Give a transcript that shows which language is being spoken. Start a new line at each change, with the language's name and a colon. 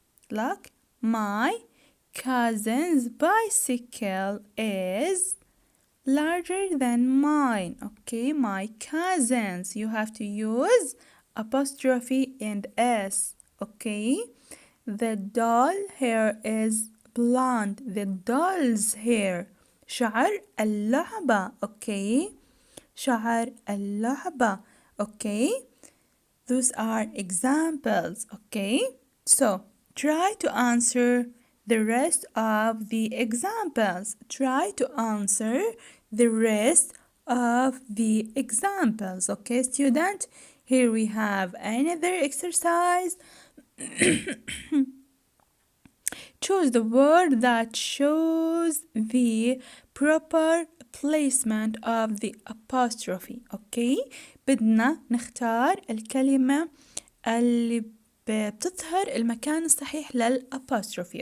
English: Look, my cousin's bicycle is larger than mine. Okay, my cousins. You have to use apostrophe and s. Okay, the doll hair is blonde. The doll's hair.
Arabic: شعر اللعبة. Okay, شعر اللعبة.
English: Okay, those are examples. Okay, so try to answer the rest of the examples. Try to answer the rest of the examples. Okay, student? Here we have another exercise. Choose the word that shows the proper placement of the apostrophe. Okay,
Arabic: بدنا نختار الكلمة اللي بتظهر المكان الصحيح للapostrophe.